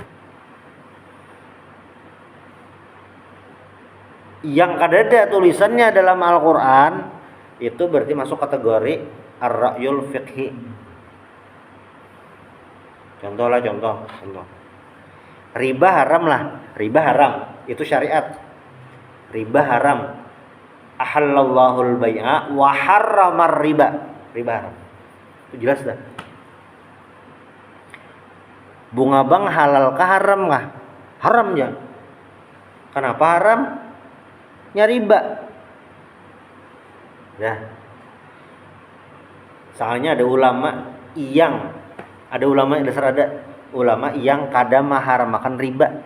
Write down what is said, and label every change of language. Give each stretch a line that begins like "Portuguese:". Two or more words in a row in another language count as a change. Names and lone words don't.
Banjar: Yang kada tulisannya dalam Al-Quran itu berarti masuk kategori
Arabic: الرأي الفقهي.
Indonesian: Contoh. Riba haram lah, riba haram, itu syariat. Riba haram.
Arabic: أحل الله البيع وحرم الربا.
Indonesian: Riba haram. Itu jelas dah. Bunga bank halal kah haram kah?
Banjar: Haram ya. Kenapa haram? Nya riba.
Indonesian: Ya.
Banjar: Soalnya ada ulama yang kada maharamakan riba.